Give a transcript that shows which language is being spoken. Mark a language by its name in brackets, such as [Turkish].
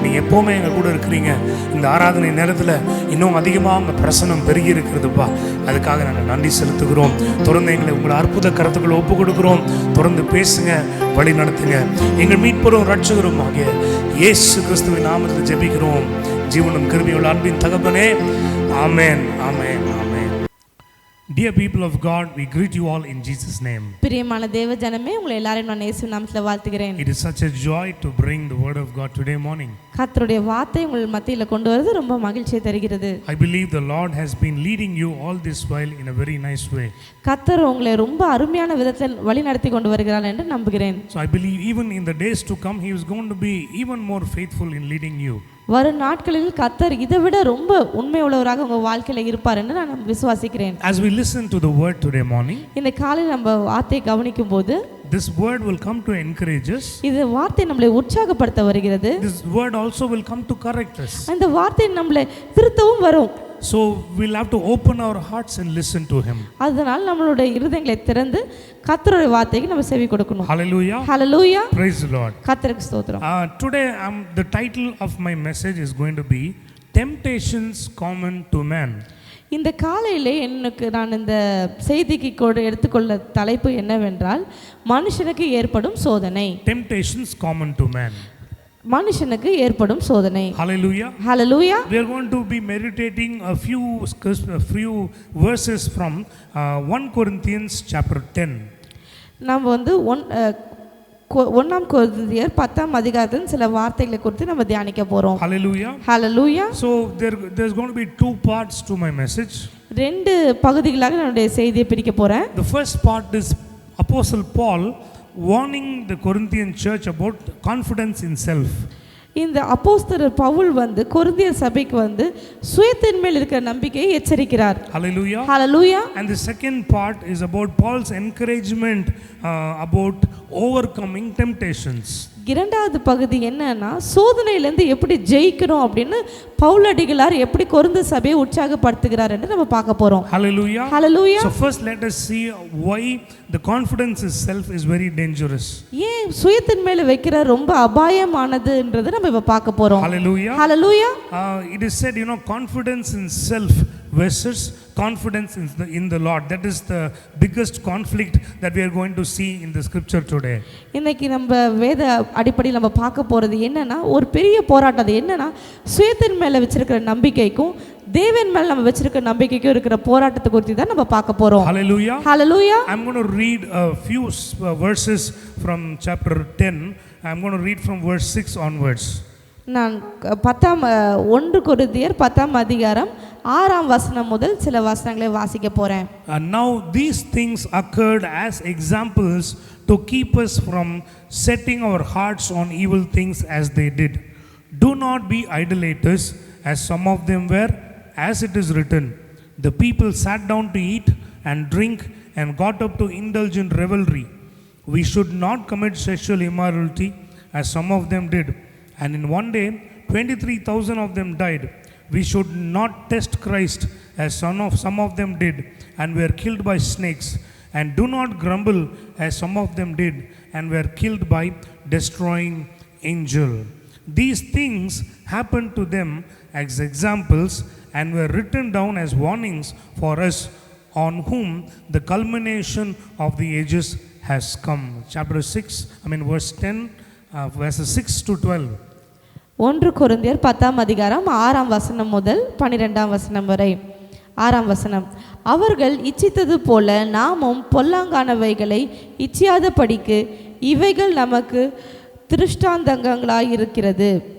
[Tamil] நீங்கள் எப்போவுமே எங்கள் கூட இருக்கிறீங்க. இந்த ஆராதனை நேரத்தில் இன்னும் அதிகமாக உங்கள் பிரசனம் பெருகி இருக்கிறதுப்பா. அதுக்காக நாங்கள் நன்றி செலுத்துகிறோம். தொடர்ந்து எங்களை உங்களை அற்புத கருத்துக்களை ஒப்பு கொடுக்குறோம். தொடர்ந்து பேசுங்க, வழி நடத்துங்க. எங்கள் மீட்பரும் ரட்சகரும் ஆகிய இயேசு கிறிஸ்துவின் நாமத்தில் ஜெபிக்கிறோம் ஜீவனும் கிருபையுள்ள அன்பின் தகப்பனே. ஆமென், ஆமென், ஆமென். [English] Dear people of God, we greet you all in Jesus' name. [Tamil] பிரியமான தேவ ஜனமே, உங்களை எல்லாரையும் நான் இயேசு நாமத்தில் வாழ்த்துகிறேன். [English] It is such a joy to bring the word of God today morning. [Tamil] கர்த்தருடைய வார்த்தை உங்கள் மத்தியில் கொண்டு வருவது ரொம்ப மகிழ்ச்சியை தருகிறது. [English] I believe the Lord has been leading you all this while in a very nice way. [Tamil] கர்த்தர் உங்களை ரொம்ப அருமையான விதத்தில் வழி நடத்தி கொண்டு வருகிறார் என்று நம்புகிறேன். [English] So I believe even in the days to come, He is going to be even more faithful in leading you. [Tamil] வரும் நாட்களில் கர்த்தர் இதை விட ரொம்ப உண்மை உள்ளவராக உங்கள் வாழ்க்கையில் இருப்பார் என்று நான் விசுவாசிக்கிறேன். [English] As we listen to the word today morning, [Tamil] இந்த காலையில் நம்ம வார்த்தையை கவனிக்கும் போது [English] this word will come to encourage us. [Tamil] இது வார்த்தை நம்மளை உற்சாகப்படுத்த வருகிறது. [English] This word also will come to correct us. [Tamil] அந்த வார்த்தை நம்மளை திருத்தவும் வரும். [English] So we'll have to open our hearts and listen to Him. [Tamil] அதனால் நம்மளுடைய இருதயங்களை திறந்து கர்த்தருடைய வார்த்தைக்கு நம்ம செவி கொடுக்கணும். [English] Hallelujah. Hallelujah. Praise the Lord. [Tamil] கர்த்தருக்கு ஸ்தோத்திரம். [English] Today the title of my message is going to be Temptations Common to Man. [Tamil] இந்த காலையிலே நான் இந்த செய்திக்கு எடுத்துக்கொள்ள தலைப்பு என்னவென்றால், மனுஷனுக்கு ஏற்படும் சோதனை. [English] Temptations common to man. [Tamil] மனுஷனுக்கு ஏற்படும் சோதனை. [English] Hallelujah. Hallelujah. We are going to be meditating a few verses from 1 Corinthians chapter 10. [Tamil] நாம் வந்து 1 கொரிந்தியர் 10ஆம் அதிகாரத்தின் சில வார்த்தைகளை குறித்து நம்ம தியானிக்க போறோம். [English] Hallelujah. Hallelujah. So there's going to be two parts to my message. [Tamil] ரெண்டு பகுதிகளாக என்னுடைய செய்தியை பிரிக்க போறேன். [English] The first part is Apostle Paul warning the Corinthian church about confidence in self. [Tamil] இந்த அப்போஸ்தலர் பவுல் வந்து கொரிந்தியர் சபைக்கு வந்து சுயத்தின் மேல் இருக்கிற நம்பிக்கையை எச்சரிக்கிறார். [English] Hallelujah. Hallelujah. And the second part is about Paul's encouragement about overcoming temptations. [Tamil] இரண்டாவது பகுதி என்னன்னா, சோதனையிலிருந்து எப்படி ஜெயிக்கணும் அப்படின்னு பவுலடிகளார் எப்படி கொரிந்து சபையை உற்சாகப்படுத்துகிறார் என்று நம்ம பார்க்க போறோம். [English] Hallelujah. Hallelujah. So first let us see why the confidence itself is very dangerous. [Tamil] ஏன் சுயத்தின் மேல வைக்கிற ரொம்ப அபாயமானதுன்றதை நம்ம இப்ப பார்க்க போறோம். [English] Hallelujah. Hallelujah. It is said, confidence in self versus confidence in the Lord. That is the biggest conflict that we are going to see in the scripture today. [Tamil] இன்னைக்கு நம்ம வேத அடிப்படையில் நம்ம பார்க்க போறது என்னன்னா, ஒரு பெரிய போராட்டம். அது என்னன்னா, சுயத்தின் மேல வச்சிருக்கிற நம்பிக்கைக்கும் தேவன் மேல நம்ம வச்சிருக்கிற நம்பிக்கைக்கும் இருக்கிற போராட்டத்தை குறித்து தான் நம்ம பார்க்க போறோம். [English] Hallelujah. Hallelujah. I'm going to read a few verses from chapter 10. I'm going to read from verse 6 onwards. [Tamil] நான் 1 கொரிந்தியர் 10ஆம் அதிகாரம் 6ஆம் வசனம் முதல் சில வசனங்களை வாசிக்க போறேன். [English] And now these things occurred as examples to keep us from setting our hearts on evil things as they did. Do not be idolaters, as some of them were, as it is written, the people sat down to eat and drink and got up to indulge in revelry. We should not commit sexual immorality, as some of them did. And in one day 23,000 of them died. We should not test Christ, as some of them did and were killed by snakes. And do not grumble, as some of them did and were killed by destroying angel. These things happened to them as examples and were written down as warnings for us, on whom the culmination of the ages has come. Chapter 6, verse 10, verses 6 to 12. [Tamil] 1 கொரிந்தியர் 10ஆம் அதிகாரம் 6ஆம் வசனம் முதல் 12ஆம் வசனம் வரை. 6ஆம் வசனம். அவர்கள் இச்சித்தது போல நாமும் பொல்லாங்கானவைகளை இச்சியாதபடிக்கு இவைகள் நமக்கு திருஷ்டாந்தங்களாயிருக்கிறது.